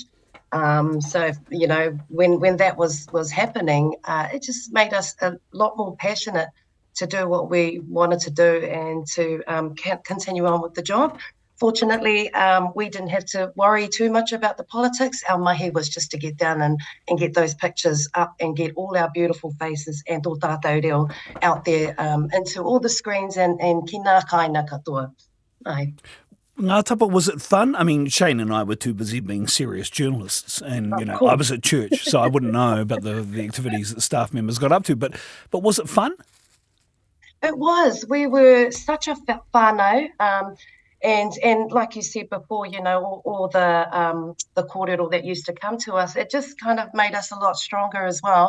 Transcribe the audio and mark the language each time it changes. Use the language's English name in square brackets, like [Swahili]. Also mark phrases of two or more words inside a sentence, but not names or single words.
[English] So, when that was happening, it just made us a lot more passionate to do what we wanted to do and to continue on with the job. Fortunately, we didn't have to worry too much about the politics. Our mahi was just to get down and get those pictures up and get all our beautiful faces and [Māori] tō tātou reo [English] out there into all the screens and [Māori] ki nā kaina katoa. [English] Ai. Ngā tapa, was it fun? I mean, Shane and I were too busy being serious journalists and, I was at church, so I wouldn't know about the activities that staff members got up to, but was it fun? It was. We were such a whānau, and like you said before, all the kōrero that used to come to us, it just kind of made us a lot stronger as well.